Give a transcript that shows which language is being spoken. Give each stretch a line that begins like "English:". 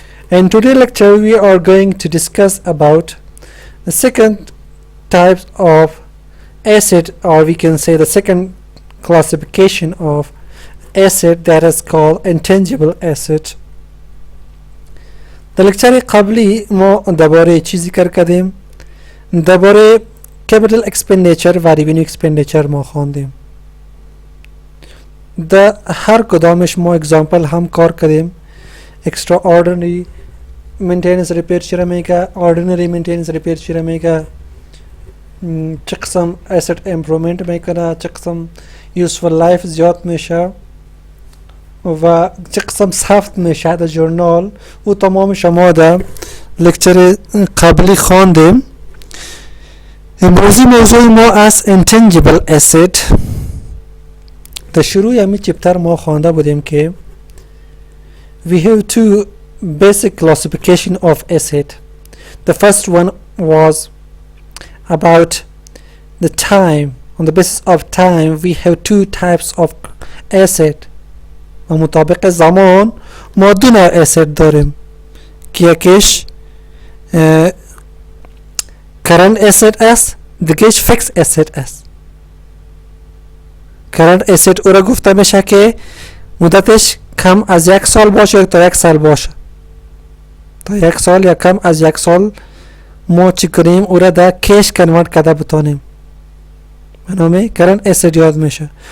English: In today's lecture we are going to discuss about the second type of asset, or we can say the second classification of asset, that is called intangible asset.
Persian: در لکچر قبلی ما درباره چی ذکر کردیم؟ درباره capital expenditure و revenue expenditure ما خواندیم. در هر کدامش ما اگزامپل هم کار کردیم. extraordinary maintenance repair چرا میگه، ordinary maintenance repair چرا میگه، چه قسم asset improvement میکنه، چه قسم useful life زیاد میشه و چه قسم ثبت میشه در جورنال، و تمام شما در لکچر قبلی خواندیم. امروزی موضوع ما از intangible asset. در شروع همین چپتر ما خوانده بودیم که
English: we have two basic classification of asset. The first one was about the time. On the basis of time we have two types of asset.
Persian: و مطابق زمان ما دو نوع asset داریم که یکیش current asset است، دیگهش fixed asset است. current asset او را گفته میشه که مدتش کم از 1 سال باشه تا 1 سال باشه، تا 1 سال یا کم از 1 سال ما چی کنیم او را در کش کنورت کرده بتانیم، به نام current asset یاد میشه.